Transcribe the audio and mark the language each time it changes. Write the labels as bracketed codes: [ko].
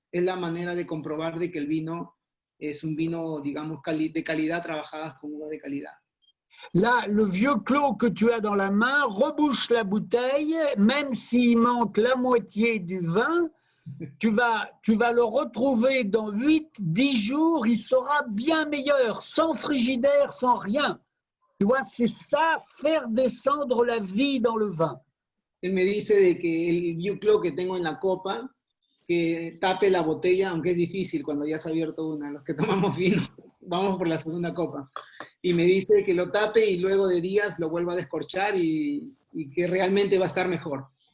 [es] Es la manera de comprobar de que el vino es un vino, digamos, de calidad, trabajadas con uvas de calidad. [fr] Là, le vieux clos que tu as dans la main, rebouche la bouteille, même s'il manque la moitié du vin, tu vas le retrouver dans 8-10 jours, il sera bien meilleur, sans frigidaire, sans rien. Tu vois, c'est ça, faire descendre la vie dans le vin. [es] Él me dice de que el Vieux Clos que tengo en la copa, que tape la botella, aunque es difícil cuando ya se ha abierto una. Los que tomamos vino, vamos por la segunda copa. Y me dice que lo tape y luego de días lo vuelva a descorchar y que realmente va a estar mejor.